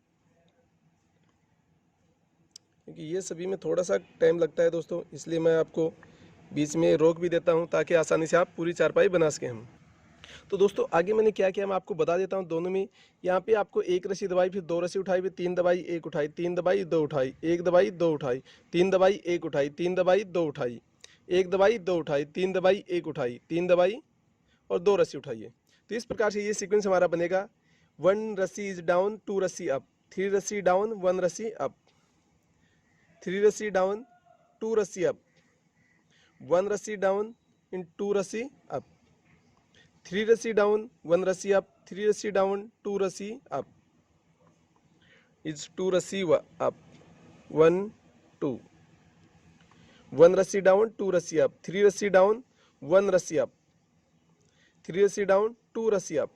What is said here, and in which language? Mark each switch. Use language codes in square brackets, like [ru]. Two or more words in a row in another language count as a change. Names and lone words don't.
[hi] क्योंकि ये सभी में थोड़ा सा टाइम लगता है दोस्तों, इसलिए मैं आपको बीच में रोक भी देता हूँ ताकि आसानी से आप पूरी चारपाई बना सकें हम। तो दोस्तों आगे मैंने क्या किया मैं आपको बता देता हूँ। दोनों में यहाँ पे आपको 1 रस्सी दबाई, फिर 2 रस्सी उठाई, फिर 3 दबाई, 1 उठाई, 3 दबाई, 2 उठाई, 1 दबाई, 2 उठाई, 3 दबाई, 1 उठाई, 3 दबाई, 2 उठाई, 1 दबाई, 2 उठाई, 3 दबाई, 1 उठाई, 3 दबाई और 2 रस्सी उठाइए। तो इस प्रकार से ये सीक्वेंस हमारा बनेगा। 1 रस्सी [en] is down, [hi] 2 रस्सी अप, 3 रस्सी डाउन, 1 रस्सी अप, 3 रस्सी डाउन, 2 रस्सी अप, 1 रस्सी [en] down in [hi] 2 रस्सी अप, 3 रस्सी डाउन, 1 रस्सी अप, 3 रस्सी डाउन, 2 रस्सी [en] up is [hi] 2 रस्सी अप, 1 2, 1 रस्सी डाउन, 2 रस्सी अप, 3 रस्सी डाउन, 1 रस्सी अप, 3 रस्सी डाउन, 2 रस्सी अप।